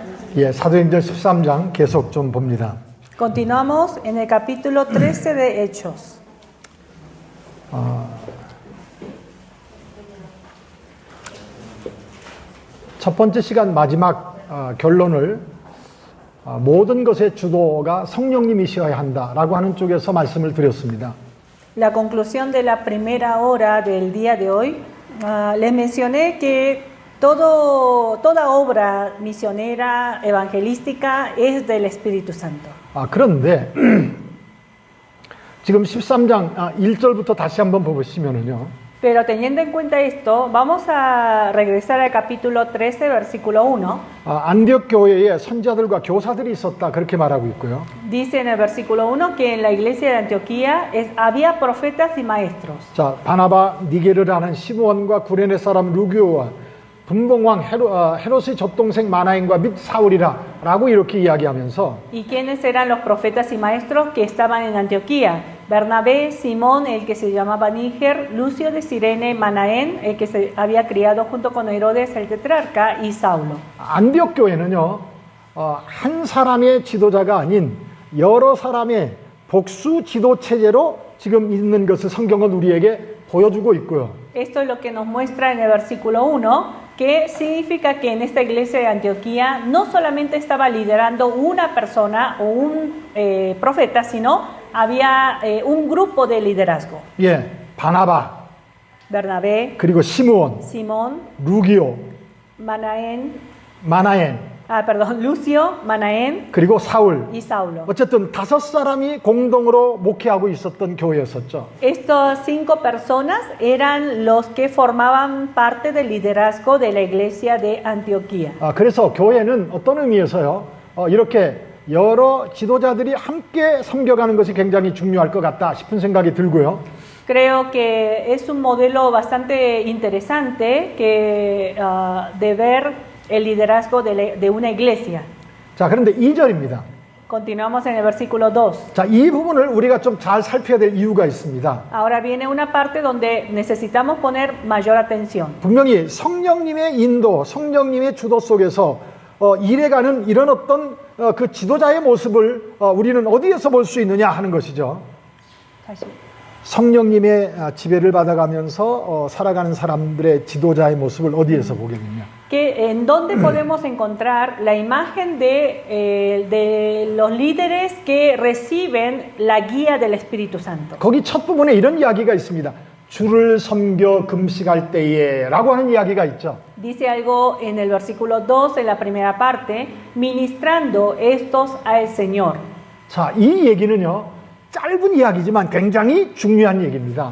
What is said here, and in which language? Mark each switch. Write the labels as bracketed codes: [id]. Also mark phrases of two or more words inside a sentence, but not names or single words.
[ko] 예, 사도행전 13장 계속 좀 봅니다. [es] Continuamos en el capítulo 13 de Hechos. [ko] 첫 번째 시간 마지막 결론을 모든 것의 주도가 성령님이셔야 한다라고 하는 쪽에서 말씀을 드렸습니다. [es] La conclusión de la primera hora del día de hoy, les mencioné que toda obra misionera, evangelística, es del Espíritu Santo. [ko] 그런데 지금 13장 1절부터 다시 한번 보시면은요. [es] Pero teniendo en cuenta esto, vamos a regresar al capítulo 13, versículo 1. [ko] 안디옥 교회에 선지자들과 교사들이 있었다 그렇게 말하고 있고요. [es] Dice en el versículo 1 que en la iglesia de Antioquía había profetas y maestros. [ko] 자, 바나바, 니게르를 하는 시므온과 구레네 사람 루기오와 분봉왕 헤롯의 젖동생 마나엔과 및 사울이라라고 이렇게 이야기하면서 [es] ¿Y quiénes eran los profetas y maestros que estaban en Antioquía? Bernabé, Simón, el que se llamaba Níger, Lucio de Cirene, Manaén, el que se había criado junto con Herodes el tetrarca, y Saulo. [ko] 안디옥 교회는요, 한 사람의 지도자가 아닌 여러 사람의 복수 지도 체제로 지금 있는 것을 성경은 우리에게 보여주고 있고요. [es] Esto es lo que nos muestra en el versículo 1, que significa que en esta iglesia de Antioquía no solamente estaba liderando una persona o un profeta, sino había un grupo de liderazgo. [ko] 예, 바나바, [es] Bernabé, [ko] 그리고 시므온, [es] Simón, [ko] 루기오, [es] Manaén, Lucio, Manaén [ko] 그리고 사울. [es] y Saulo. [ko] 어쨌든 5사람이 공동으로 목회하고 있었던 교회였었죠. [es] Estas 5 personas eran los que formaban parte del liderazgo de la iglesia de Antioquía. [ko] 그래서 교회는 어떤 의미에서요, 이렇게 여러 지도자들이 함께 섬겨가는 것이 굉장히 중요할 것 같다 싶은 생각이 들고요. [es] Creo que es un modelo bastante interesante que, de ver el liderazgo de una iglesia. [ko] 자, 그런데 2절입니다. [es] Continuamos en el versículo 2. [ko] 자, 이 부분을 우리가 좀 잘 살펴야 될 이유가 있습니다. [es] Ahora viene una parte donde necesitamos poner mayor atención. [ko] 분명히 성령님의 인도, 성령님의 주도 속에서 일해가는 이런 어떤 그 지도자의 모습을 우리는 어디에서 볼 수 있느냐 하는 것이죠. 다시. 성령님의 지배를 받아가면서 살아가는 사람들의 지도자의 모습을 어디에서 보게 되냐? [es] ¿En dónde podemos encontrar la imagen de los líderes que reciben la guía del Espíritu Santo? [ko] 거기 첫 부분에 이런 이야기가 있습니다. 주를 섬겨 금식할 때에 라고 하는 이야기가 있죠. [es] Dice algo en el versículo 2, en la primera parte, ministrando estos al Señor. [ko] 자, 이 얘기는요, 짧은 이야기지만 굉장히 중요한 얘기입니다.